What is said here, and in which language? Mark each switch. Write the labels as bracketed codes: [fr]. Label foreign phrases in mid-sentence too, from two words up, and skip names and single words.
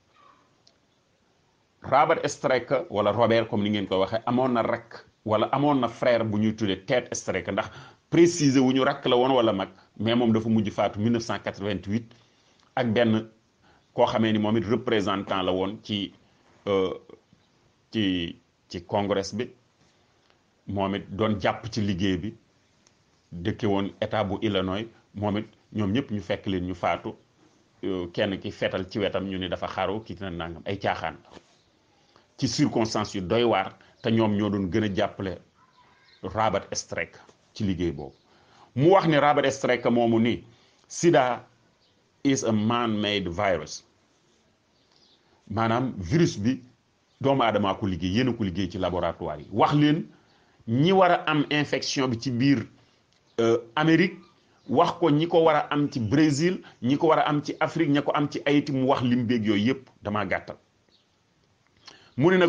[wo] Robert Streck wala Robert comme ni ngeen koy waxee amoon na rakk wala amoon na frère bu ñuy tuddee Ted Streck ndax préciser wu ñu rakk la woon wala mag mais moom dafa mujj faatu 1988 ak benn koo xamee ni moom it représentant la woon ci congrès bi moom it doon jàpp ci liggéey bi dëkke woon état bu Illinois moom it ñoom ñëpp ñu fekk leen ñu faatu kenn ki fetal ci wetam ñu ni dafa xaru kii na nangam ay caaxaan ci circonstances yu doy waar te ñoom ñoo doon gën a jàppale Robert Streck ci liggéey boobu mu wax ni Robert Streck moomu ni [en] sida is a man-made virus [wo] maanaam virus bi doomu aadamaa ko liggéey yéen a ko liggéey ci laboratoire yi wax leen ñi war a am infection bi ci biir Amérique wax ko ñi ko war a am ci Brésil ñi ko war a am ci Afrique ña ko am ci Haïti mu wax lim beeg yooyu yëpp damaa gàttal mu ne